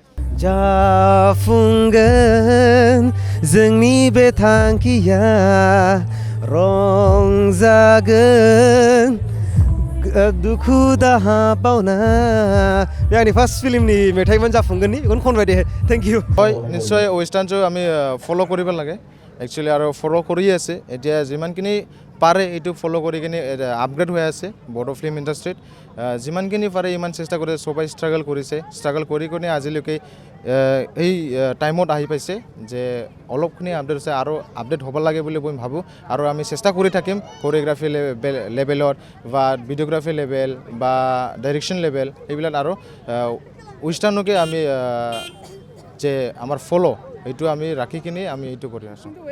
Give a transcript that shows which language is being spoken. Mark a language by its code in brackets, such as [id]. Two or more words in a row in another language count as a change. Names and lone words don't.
[brx] जाफुंगोन जोंनि बे थांखिया रंजागोन दुखु दाहा बावना बे आंनि फार्स्ट फिल्मनि मेथाइमोन जाफुंगोननि बेखौनो खनबाय दे [en] thank you [as] হয় নিশ্চয় ৱেষ্টাৰ্ণটো আমি ফ'ল' কৰিব লাগে একচুৱেলি আৰু ফ'ল' কৰি আছে এতিয়া যিমানখিনি পাৰে এইটো ফ'ল' কৰি কিনে আপগ্ৰেড হৈ আছে বড়ো ফিল্ম ইণ্ডাষ্ট্ৰীত যিমানখিনি পাৰে ইমান চেষ্টা কৰি সবাই ষ্ট্ৰাগল কৰিছে ষ্ট্ৰাগল কৰি কিনে আজিলৈকে এই টাইমত আহি পাইছে যে অলপখিনি আপডেট হৈছে আৰু আপডেট হ'ব লাগে বুলি মই ভাবোঁ আৰু আমি চেষ্টা কৰি থাকিম কোৰিঅ'গ্ৰাফি লেভেলত বা ভিডিঅ'গ্ৰাফি লেভেল বা ডাইৰেকশ্যন লেভেল এইবিলাক আৰু ৱেষ্টাৰ্ণকে আমি যে আমাৰ ফ'ল' এইটো আমি ৰাখি কিনে আমি এইটো কৰি আছোঁ